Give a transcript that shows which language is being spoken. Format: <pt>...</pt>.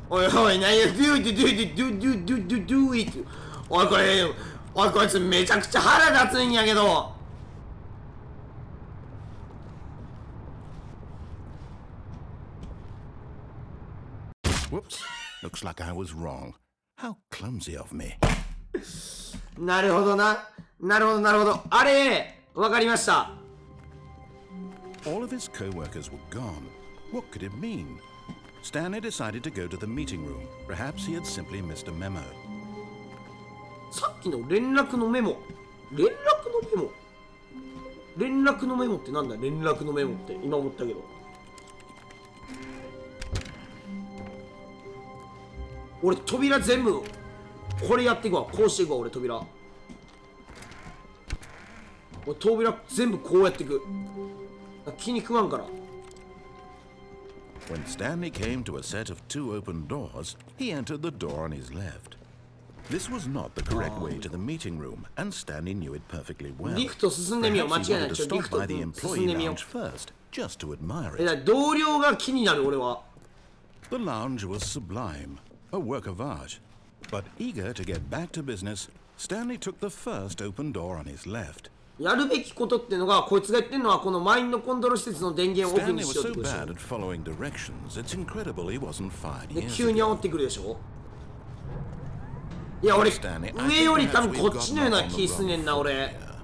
<ja>おいおい、何や、</ja> <en>do it, do it, do it.</en> <ja>おい、これ、おい、こいつめちゃくちゃ腹立つんやけど。</ja> <en>Whoops. Looks like I was wrong. How clumsy of me.</en> <ja>なるほどな。なるほど、なるほど。あれ、わかりました。</ja> <en>All of his co-workers were gone. What could it mean? Stanley decided to go to the meeting room. Perhaps he had simply missed a memo.</en> <ja>さっきの連絡のメモ。連絡のメモ連絡のメモってなんだ、連絡のメモって今思ったけど。俺扉全部これやっていくわ。こうしていくわ、俺扉。俺扉全部こうやっていく。気に食わんから。</ja> <en>When Stanley came to a set of two open doors, he entered the door on his left. This was not the correct way to the meeting room, and Stanley knew it perfectly well.</en> <ja>リフト進んでみよう。間違いない。リリフト進んでみよう。</ja> <en>first, just to admire it.</en> <ja>同僚が気になる俺は。</ja> <en>The lounge was sublime, a work of art. But eager to get back to business, Stanley took the first open door on his left.</en> <ja>やるべきことってのが、こいつが言ってるのはこのマインドコントロール施設の電源をオフにしようってことでしょ。で、急に煽ってくるでしょ。いや、俺、上より多分こっちのような気すんねんな、俺。</ja>